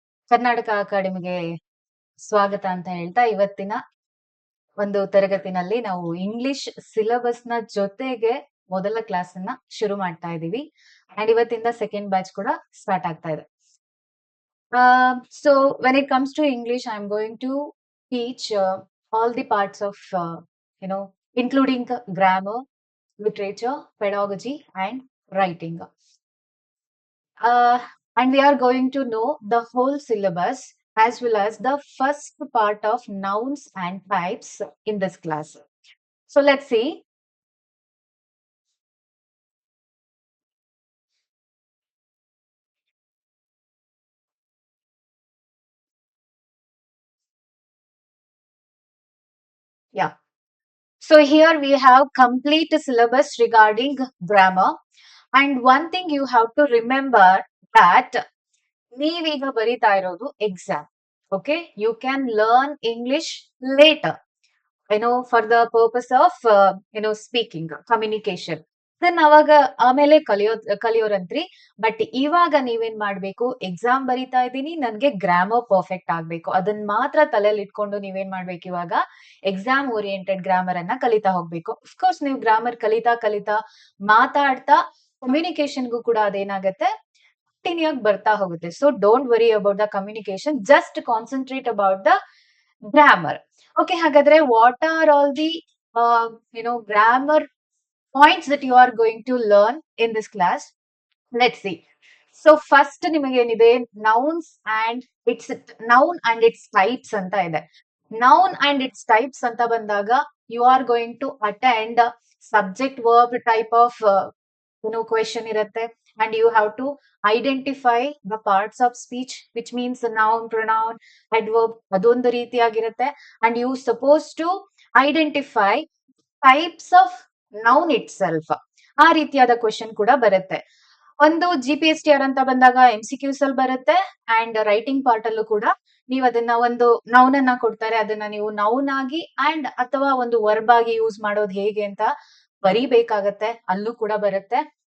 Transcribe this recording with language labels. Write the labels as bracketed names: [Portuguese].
[Kannada] ಕರ್ನಾಟಕ ಅಕಾಡೆಮಿಗೆ ಸ್ವಾಗತ ಅಂತ ಹೇಳ್ತಾ ಇವತ್ತಿನ ಒಂದು ತರಗತಿನಲ್ಲಿ ನಾವು ಇಂಗ್ಲಿಷ್ ಸಿಲೆಬಸ್ನ ಜೊತೆಗೆ ಮೊದಲ ಕ್ಲಾಸ್ ಅನ್ನ ಶುರು ಮಾಡ್ತಾ ಇದೀವಿ. ಅಂಡ್ ಇವತ್ತಿಂದ ಸೆಕೆಂಡ್ ಬ್ಯಾಚ್ ಕೂಡ ಸ್ಟಾರ್ಟ್ ಆಗ್ತಾ ಇದೆ. [English] So when it comes to English, I'm going to teach all the parts of including grammar, literature, pedagogy, and writing. Uh, and we are going to know the whole syllabus as well as the first part of nouns and types in this class. So let's see. Yeah. So here we have complete syllabus regarding grammar. And one thing you have to remember that [Kannada] ನೀವೀಗ ಬರೀತಾ ಇರೋದು exam. [English] Okay, you can learn English later, for the purpose of speaking, communication. [Kannada] Then ಅವಾಗ ಆಮೇಲೆ ಕಲಿಯೋರಂತ್ರಿ. But ಇವಾಗ ನೀವೇನ್ ಮಾಡ್ಬೇಕು, exam ಬರೀತಾ ಇದ್ದೀನಿ, ನನ್ಗೆ ಗ್ರಾಮರ್ ಪರ್ಫೆಕ್ಟ್ ಆಗ್ಬೇಕು, ಅದನ್ನ ಮಾತ್ರ ತಲೆಯಲ್ಲಿ ಇಟ್ಕೊಂಡು ನೀವೇನ್ ಮಾಡ್ಬೇಕು, ಇವಾಗ ಎಕ್ಸಾಮ್ ಓರಿಯೆಂಟೆಡ್ ಗ್ರಾಮರ್ ಅನ್ನ ಕಲಿತಾ ಹೋಗ್ಬೇಕು. ಅಫ್ಕೋರ್ಸ್ ನೀವು ಗ್ರಾಮರ್ ಕಲಿತಾ ಕಲಿತಾ ಮಾತಾಡ್ತಾ ಕಮ್ಯುನಿಕೇಶನ್ಗೂ ಕೂಡ ಅದೇನಾಗತ್ತೆ, ಕಂಟಿನ್ಯೂ ಆಗಿ ಬರ್ತಾ ಹೋಗುತ್ತೆ. [English] So don't worry about the communication, just concentrate about the grammar. Okay, [Kannada] ಹಾಗಾದ್ರೆ [English] What are all the grammar points that you are going to learn in this class? Let's see. So first [Kannada] ನಿಮಗೆ ಏನಿದೆ, [English] nouns and its types [Kannada] ಅಂತ ಇದೆ. [English] Noun and its types [Kannada] ಅಂತ ಬಂದಾಗ [English] you are going to attend subject verb type of question [Kannada] ಇರುತ್ತೆ. [English] And you have to identify the parts of speech, which means noun, pronoun, adverb, [Kannada] ಅದೊಂದು ರೀತಿಯಾಗಿರುತ್ತೆ. [English] And you supposed to identify types of noun itself. [Kannada] ಆ ರೀತಿಯಾದ question ಕೂಡ ಬರುತ್ತೆ. ಒಂದು GPSTR ಅಂತ ಬಂದಾಗ MCQs ಅಲ್ಲಿ ಬರುತ್ತೆ. ಅಂಡ್ ರೈಟಿಂಗ್ ಪಾರ್ಟ್ ಅಲ್ಲೂ ಕೂಡ ನೀವು ಅದನ್ನ ಒಂದು ನೌನ್ ಅನ್ನ ಕೊಡ್ತಾರೆ, ಅದನ್ನ ನೀವು ನೌನ್ ಆಗಿ ಅಂಡ್ ಅಥವಾ ಒಂದು ವರ್ಬ್ ಆಗಿ ಯೂಸ್ ಮಾಡೋದು ಹೇಗೆ ಅಂತ ಬರೀಬೇಕಾಗತ್ತೆ, ಅಲ್ಲೂ ಕೂಡ ಬರುತ್ತೆ.